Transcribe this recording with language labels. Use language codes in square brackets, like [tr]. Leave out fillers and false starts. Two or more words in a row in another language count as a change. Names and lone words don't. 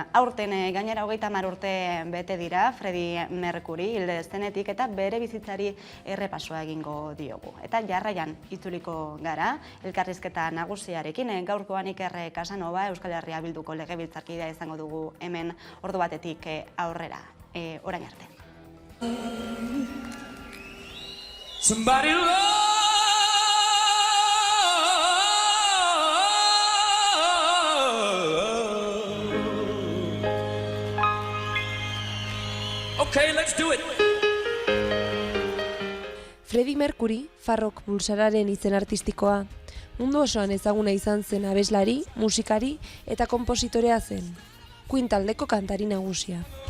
[eu] Aurten gainera 30 urte bete dira Freddie Mercury hilde zenetik eta bere bizitzari errepasoa egingo diogu. Eta jarraian itzuliko gara, elkarrizketa nagusiarekin, gaurkoan Iker Casanova Euskal Herria Bilduko legebiltzarkidea izango dugu hemen ordu batetik aurrera. Orain arte. [en] Somebody love. Okay, let's do it. [eu] Freddie Mercury, Farrok pulsararen izen artistikoa, mundu osoan ezaguna izan zen abeslari, musikari eta konpositorea zen. Queen taldeko kantari nagusia.